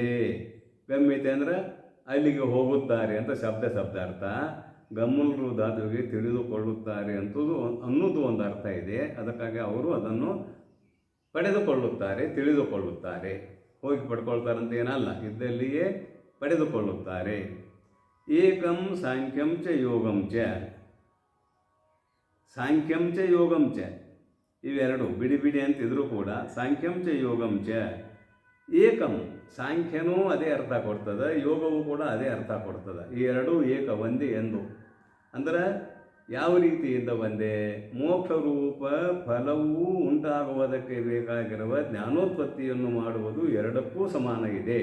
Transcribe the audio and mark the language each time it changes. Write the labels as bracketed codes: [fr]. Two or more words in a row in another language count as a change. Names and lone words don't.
[kn] ಗಮ್ಯತೆ ಅಂದರೆ ಅಲ್ಲಿಗೆ ಹೋಗುತ್ತಾರೆ ಅಂತ ಶಬ್ದಾರ್ಥ. ಗಮ್ಮುಲ್ರು ಧಾತುವಿಗೆ ತಿಳಿದುಕೊಳ್ಳುತ್ತಾರೆ ಅನ್ನೋದು ಒಂದು ಅರ್ಥ ಇದೆ. ಅದಕ್ಕಾಗಿ ಅವರು ಅದನ್ನು ಪಡೆದುಕೊಳ್ಳುತ್ತಾರೆ, ತಿಳಿದುಕೊಳ್ಳುತ್ತಾರೆ. ಹೋಗಿ ಪಡ್ಕೊಳ್ತಾರೆ ಅಂತ ಏನಲ್ಲ, ಇದ್ದಲ್ಲಿಯೇ ಪಡೆದುಕೊಳ್ಳುತ್ತಾರೆ. [sa] ಏಕಂ ಸಾಂಖ್ಯಂ ಚ ಯೋಗಂ ಚ, ಸಾಂಖ್ಯಂ ಚ ಯೋಗಂ ಚ, [kn] ಇವೆರಡು ಬಿಡಿ ಅಂತಿದ್ರು ಕೂಡ [sa] ಸಾಂಖ್ಯಂ ಚ ಯೋಗಂ ಚ. [kn] ಏಕಂ, ಸಾಂಖ್ಯನೂ ಅದೇ ಅರ್ಥ ಕೊಡ್ತದೆ, ಯೋಗವೂ ಕೂಡ ಅದೇ ಅರ್ಥ ಕೊಡ್ತದೆ. ಈ ಎರಡೂ ಏಕ, ಒಂದೇ ಎಂದು. ಅಂದರೆ ಯಾವ ರೀತಿಯಿಂದ ಒಂದೇ? ಮೋಕ್ಷ ರೂಪ ಫಲವೂ ಉಂಟಾಗುವುದಕ್ಕೆ ಬೇಕಾಗಿರುವ ಜ್ಞಾನೋತ್ಪತ್ತಿಯನ್ನು ಮಾಡುವುದು ಎರಡಕ್ಕೂ ಸಮಾನ ಇದೆ.